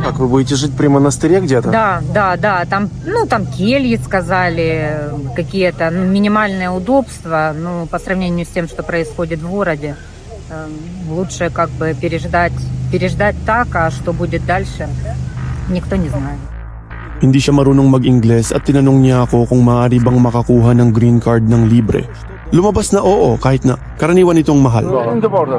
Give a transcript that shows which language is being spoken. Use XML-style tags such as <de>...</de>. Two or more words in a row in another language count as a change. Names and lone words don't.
<ru>Как, вы будете жить при монастыре где-то? Да. Там кельи, сказали, какие-то минимальные удобства. По сравнению с тем, что происходит в городе, лучше как бы переждать так, а что будет дальше, никто не знает.</ru> <tl>Hindi siya marunong mag-Ingles at tinanong niya ako kung maaari bang makakuha ng green card ng libre. Lumabas na oo kahit na karaniwan itong mahal.</tl> <en>In the border.</en>